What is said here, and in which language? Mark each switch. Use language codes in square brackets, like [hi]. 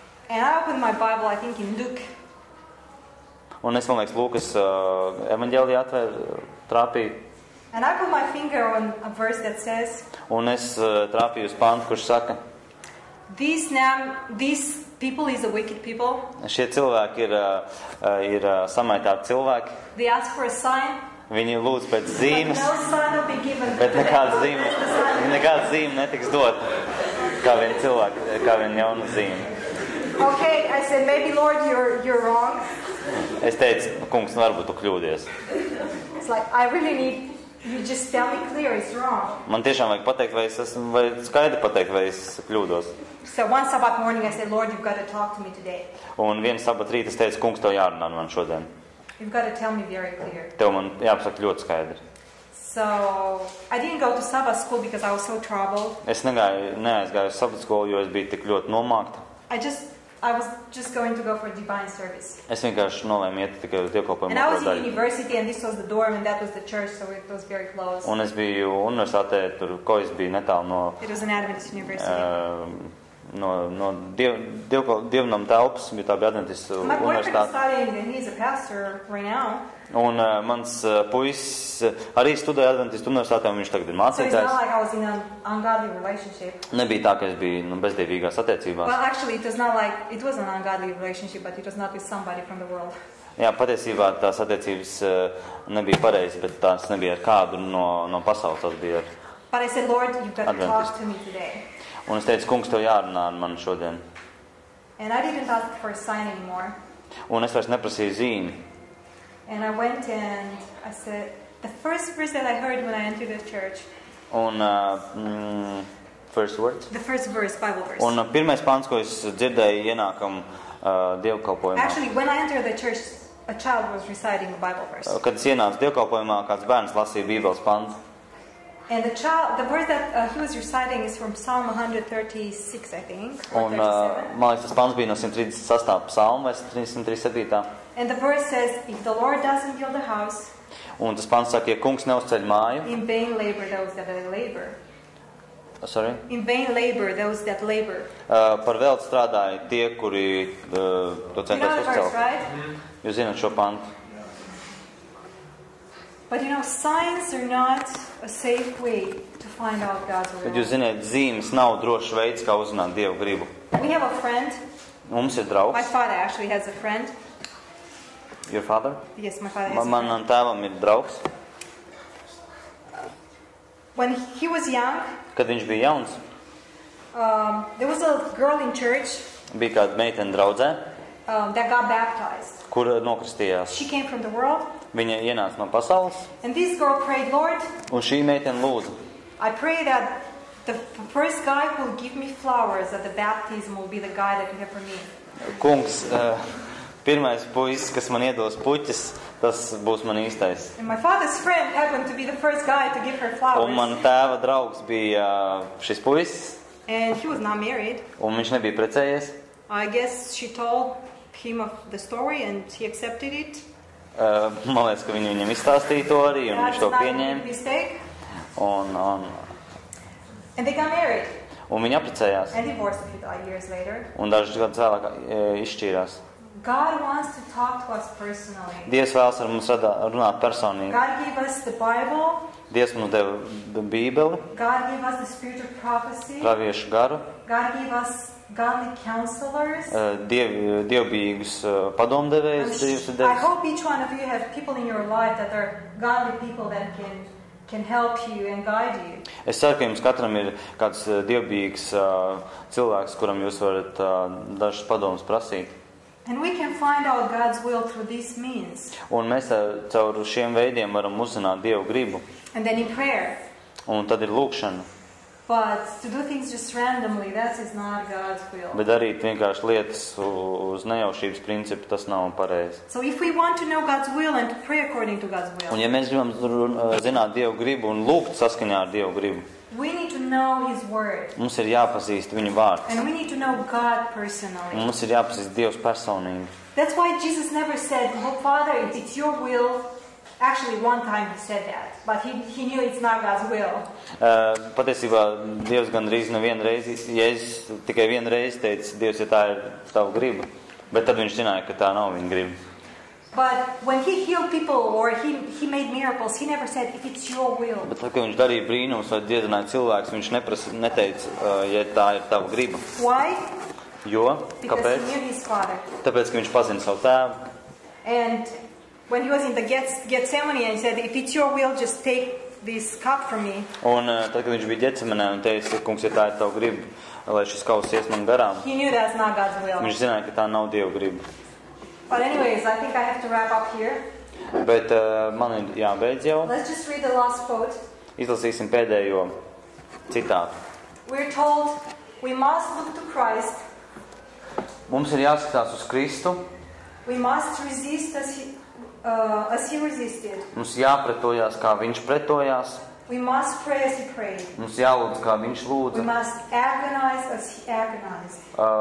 [en] And I opened my Bible, I think, in Luke. [lv] un es, man liekas, Lūkas evaņģēlijā atvēru, trāpīju, [en] And I put my finger on a verse that says, [lv] un es trāpīju uz pantu, kurš saka, [en] these people is the wicked people. [lv] šie cilvēki ir samaitāti cilvēki, [en] They ask for a sign, [lv] viņi lūdz pēc [en] but [lv] zīmes, [en] no sign will be given. [lv] bet nekāda zīme netiks dot, kā viena cilvēka, kā viena jauna zīme. [en] Okay, I said, maybe Lord, you're wrong. [lv] Es teicu, kungs, varbūt tu kļūdies. [en] It's like, I really need, you just tell me clear, it's wrong. [lv] Man tiešām vajag pateikt, vai skaidri pateikt, vai es kļūdos. [en] So one Sabbath morning I said, Lord, you've got to talk to me today. [lv] Un vienu sabat rīt es teicu, kungs, tev jārunā man šodien. [en] You've got to tell me very clear. [lv] Tev man jāpasaka ļoti skaidri. [en] So I didn't go to Sabbath school because I was so troubled. [lv] Es neaizgāju uz sabata skolu, jo es biju tik ļoti nomākta. [en] I was just going to go for divine service. [lv] Es vienkārši nolēmu iet tikai uz dievkalpojumu [en] And I was [lv] otro [en] in [lv] daļu. [en] university and this was the dorm and that was the church, so it was very close. [lv] Un es biju universitātē, tur kojas bija netālu no, [en] It was an Adventist university. [lv] no dievnam telpas, bija tā bija Adventistu [en] My boyfriend is [lv] universitāte. [en] studying and he's a pastor right now. [lv] Un mans puisis arī studēja Adventistu universitātē, un viņš tagad ir [en] So it's not [lv] mācītājs. [en] like I was in an ungodly relationship. [lv] Nebija tā, ka es biju bezdievīgās attiecībās. [en] Well, actually, it was not like, it was an ungodly relationship, but it was not with somebody from the world. [lv] Jā, patiesībā tās attiecības nebija pareizas, bet tās nebija ar kādu no pasaules, tās bija ar... [en] But I said, Lord, you've got to Adventist. talk to me today. [lv] Un es teicu, kungs, tev jārunā ar mani šodien. [en] And I didn't ask for a sign anymore. [lv] Un es vairs neprasīju zīmi. [en] And I went and I said, the first verse that I heard when I entered the church, Un first words. the first verse, Bible verse. [lv] Un pirmais pants, ko es dzirdēju ienākam dievkalpojumā. [en] Actually, when I entered the church, a child was reciting a Bible verse. [lv] Kad es ienācu dievkalpojumā, kāds bērns lasīja Bībeles pantu. [en] And the verse that he was reciting is from Psalm 136, I think, or [lv] Un [en] 37. [lv] man liekas, tas pants bija no 136. psalma vai 137. [en] And the verse says, if the Lord doesn't build a house, [lv] Un tas pants saka, ja kungs neuzceļ māju. [en] in vain labor those that labor. Sorry? In vain labor those that labor. [lv] Par velti strādāja tie, kuri to [en] You know [lv] centās [en] the verse, [lv] uzcelt. [en] right? [lv] Jūs zināt šo pantu. [en] But you know, signs are not a safe way to find out God's [lv] Kad jūs zināt, zīmes nav drošs veids, kā uzzināt Dievu gribu. [en] We have a friend. [lv] Mums ir [en] My [lv] draugs. [en] father actually has a friend. Your father? Yes, my father has a friend. [lv] Manam tēvam ir draugs. [en] when he was young, [lv] Kad viņš bija jauns, [en] there was a girl in church [lv] bija kāda meitene draudzē, [en] that got baptized. [lv] kur nokristījās. [en] She came from the world, [lv] Viņa ienāca no pasaules, [en] and this girl prayed, Lord, [lv] un šī meitene lūdza. [en] I pray that the first guy who will give me flowers at the baptism will be the guy that you have for me. [lv] Kungs, pirmais puisis, kas man iedos puķis, tas būs man īstais. [en] And my father's friend happened to be the first guy to give her flowers. [lv] Un man tēva draugs bija šis puisis, [en] And he was not married. [lv] un viņš nebija precējies. [en] I guess she told him of the story and he accepted it. [lv] Man liekas, ka viņi viņam izstāstīja to arī, un [en] That's [lv] viņš to [en] not a [lv] pieņēma. [en] mistake. [lv] Un [en] And they got married [lv] viņi apprecējās. [en] and divorced a few years later. [lv] Un dažus gadus vēlāk izšķīrās. [en] God wants to talk to us personally. [lv] Dievs vēlas ar mums runāt personīgi. [en] God gave us the Bible. [lv] Dievs mums deva Bībeli, [en] God gave us the spirit of prophecy. [lv] praviešu garu, [en] God gave us godly counselors. [lv] dievbijīgus padomdevējus. Dievs ir [en] I [lv] devis. [en] hope each one of you have people in your life that are godly people that can help you and guide you. [lv] Es ceru, ka jums katram ir kāds dievbijīgs cilvēks, kuram jūs varat dažas padomas prasīt. [en] And we can find out God's will through these means. [lv] Un mēs caur šiem veidiem varam uzzināt Dievu gribu. [en] And then in prayer. [lv] Un tad ir lūkšana. [en] But to do things just randomly, that is not God's will. [lv] Bet darīt vienkārši lietas uz nejaušības principu, tas nav pareizi. [en] So if we want to know God's will and to pray according to God's [lv] Un [en] will, [lv] ja mēs gribam zināt Dievu gribu un lūgt saskaņā ar Dievu gribu, [en] we need to know His Word. [lv] mums ir jāpazīst viņu vārds. [en] And we need to know God personally. [lv] Un mums ir jāpazīst Dievs personīgi. [en] That's why Jesus never said, "Oh, Father, if it's your will." Actually, one time he said that, but he knew it's not God's will. [lv] Patiesībā Dievs gandrīz nevienu reizi, Jēzus tikai vienu reizi teica, Dievs, ja tā ir tava griba, bet tad viņš zināja, ka tā nav viņa griba. [en] But when he healed people or he made miracles, he never said, "If it's your will." [lv] Bet tad, kad viņš darīja brīnums vai dziedināja cilvēkus, viņš neteica, ja tā ir tava griba. [en] Why? [lv] Jo? [en] Because [lv] Kāpēc? [en] he knew his Father. [lv] Tāpēc, ka viņš pazina savu tēvu. [en] And when he was in the Gethsemane and he said, "If it's your will, just take this cup from me." [lv] Un tad, kad viņš bija Ģecemenē un teica, kungs, ja tā ir tava griba, lai šis kauss ies man garām, [en] He knew that's not God's will. [lv] viņš zināja, ka tā nav Dieva griba. [en] But anyways, I think I have to wrap up here. [lv] Bet man ir jābeidz jau. [en] Let's just read the last quote. [lv] Izlasīsim pēdējo citātu. [en] We're told we must look to Christ. [lv] Mums ir jāskatās uz Kristu, [en] We must resist as he resisted. [lv] mums jāpretojās, kā viņš pretojās, [en] We must pray as he prayed. [lv] mums jālūdz, kā viņš [en] We [lv] lūdza, [en] must agonize as he agonized.